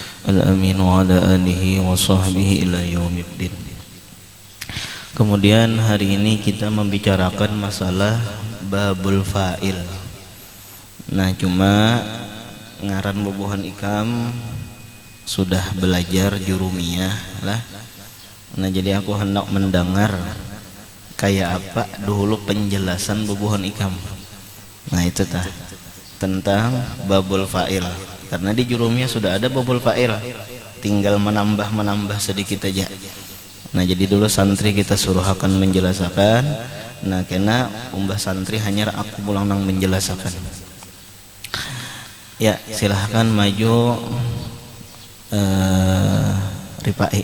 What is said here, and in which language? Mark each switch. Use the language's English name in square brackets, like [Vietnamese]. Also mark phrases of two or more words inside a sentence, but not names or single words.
[Arabic] الأمين وعلى آله وصحبه إلى يوم الدين. [Indonesian] Kemudian hari ini kita membicarakan masalah [Arabic] باب الفاعل. [Banjar] Nah, cuma ngaran bubuhan ikam sudah belajar jurumiyah lah. Nah, jadi aku hendak mendengar kayak apa dulu penjelasan bubuhan ikam. [Indonesian] Nah, itu tentang [Arabic] باب الفاعل. [Indonesian] Karena di jurumiyah sudah ada [Arabic] باب الفاعل, [Indonesian] tinggal menambah sedikit aja. Nah, jadi dulu santri kita suruh akan menjelaskan. [Banjar] Nah, kena umbah santri hanya aku pulang nang menjelaskan. [Indonesian] Ya, silahkan maju Rifai.